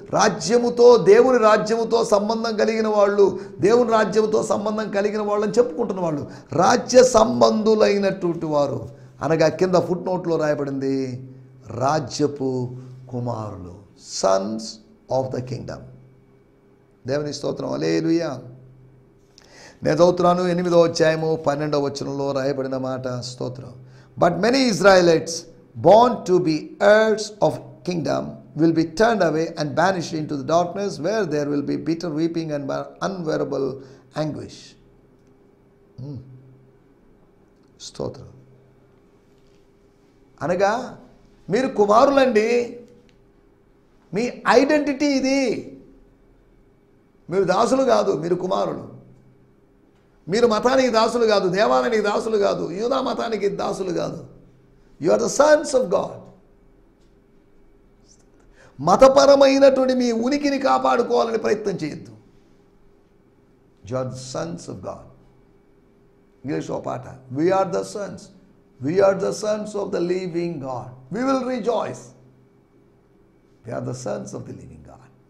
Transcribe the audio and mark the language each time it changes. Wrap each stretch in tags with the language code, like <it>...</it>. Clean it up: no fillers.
<te>రాజ్యముతో, దేవుని రాజ్యముతో సంబంధం కలిగిన వాళ్ళు, దేవుని రాజ్యముతో సంబంధం కలిగిన వాళ్ళు అని చెప్పుకుంటున్న వాళ్ళు రాజ్య సంబంధులైనటువంటి వారు అనగా కింద ఫుట్ నోట్లో రాయబడింది రాజ్యపు కుమారులు,</te> <en>Sons of the kingdom.</en> <te>దేవుని స్తోత్రం. హల్లెలూయా. నేను చదువుతున్నాను 8వ అధ్యాయము 12వ వచనంలో రాయబడిన మాట. స్తోత్రం.</te> <en>But many Israelites born to be heirs of kingdom will be turned away and banished into the darkness where there will be bitter weeping and unbearable anguish.</en> <te>స్తోత్రం. అనగా మీరు కుమారులండి, మీ ఐడెంటిటీ ఇది. మీరు దాసులు కాదు, మీరు కుమారులు. మీరు మతానికి దాసులు కాదు, దేవాలయానికి దాసులు కాదు, యూదా మతానికి దాసులు కాదు.</te> <en>You are the sons of God.</en> <te>మతపరమైనటువంటి మీ ఉనికిని కాపాడుకోవాలని ప్రయత్నం చేయొద్దు.</te> <en>You are the sons of God.</en> <te>ఇంగ్లీష్లో పాట,</te> <en>we are the sons. We are the sons of the living God. We will rejoice. We are the sons of the living God.</en>